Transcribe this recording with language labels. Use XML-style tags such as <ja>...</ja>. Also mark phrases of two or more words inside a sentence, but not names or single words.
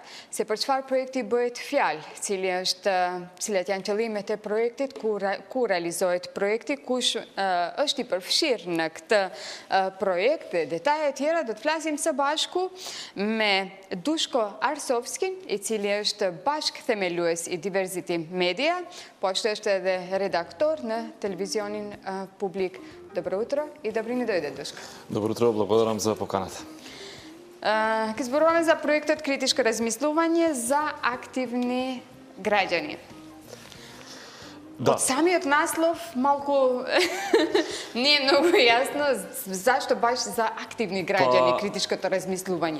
<sq>Se për çfarë projekti bëhet fjalë, cilat janë qëllimet e projektit, ku realizohet projekti, kush është i përfshirë në këtë projekt, detaje tjera do të flasim së bashku me Dushko Arsovskin, i cili është bashkë themelues i Diversity Media, po ashtu është edhe redaktor në televizionin publik.</sq> <mk>Добро утро и добри ни дојде, Душко. Добро утро, благодарам за поканата. Ке зборуваме за проектот Критичко размислување за активни граѓани. Да. Од самиот наслов малку не е многу јасно зашто баш за активни граѓани критичкото размислување.</mk>